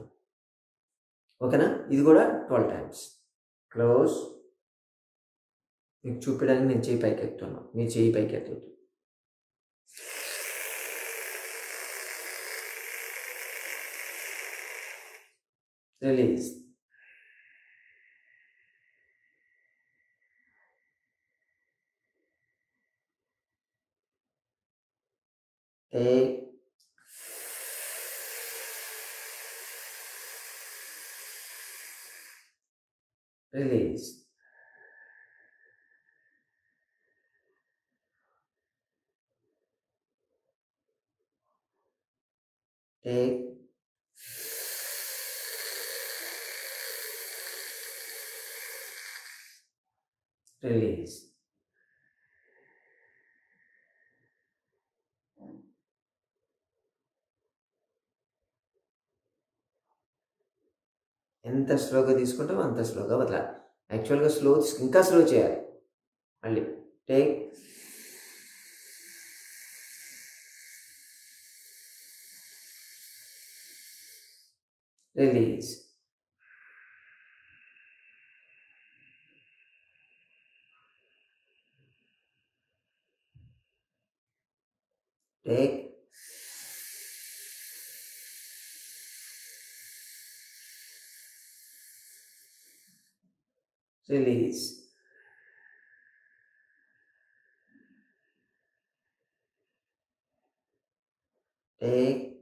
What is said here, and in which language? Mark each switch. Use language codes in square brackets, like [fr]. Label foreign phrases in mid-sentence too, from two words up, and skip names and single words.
[te] ఓకేనా? ఇది కూడా 12 టైమ్స్. క్లోజ్. మీకు చూపించడానికి నేను చేయి పైకి ఎత్తున్నాను, మీరు చేయి పైకి ఎత్తవద్దు. రిలీజ్. [en] Take. Release. Take. Release. [te] ఎంత స్లోగా తీసుకుంటామో అంత స్లోగా వదలాలి. యాక్చువల్గా ఇంకా స్లో చేయాలి. మళ్ళీ టేక్. రిలీజ్. టేక్. [en] Release. Take.